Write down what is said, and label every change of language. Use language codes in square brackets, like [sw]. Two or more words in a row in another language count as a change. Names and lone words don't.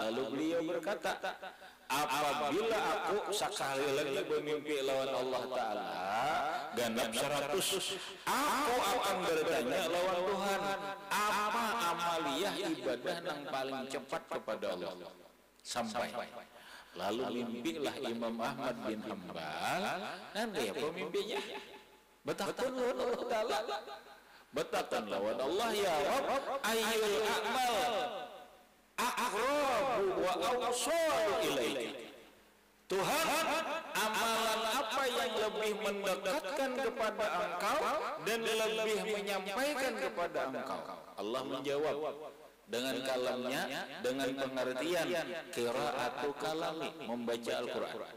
[id] Lalu beliau berkata, apabila aku sekali lagi bermimpi lawan Allah Ta'ala ganap 100, aku akan bertanya lawan Tuhan, apa amaliyah ibadah yang paling cepat kepada Allah? Sampai lalu mimpilah Imam Ahmad bin Hanbal, dan dia pemimpinya betakan lawan Allah Ta'ala, betakan lawan Allah, [ar] ya Rabb, ayyul a'mal aqrabu wa awsalu ilaika. [id] Tuhan, amalan apa yang lebih mendekatkan kepada Engkau dan lebih menyampaikan kepada Engkau? Allah menjawab dengan kalamnya, dengan pengertian [ar] qiraatu kalami, [id] membaca Al-Quran.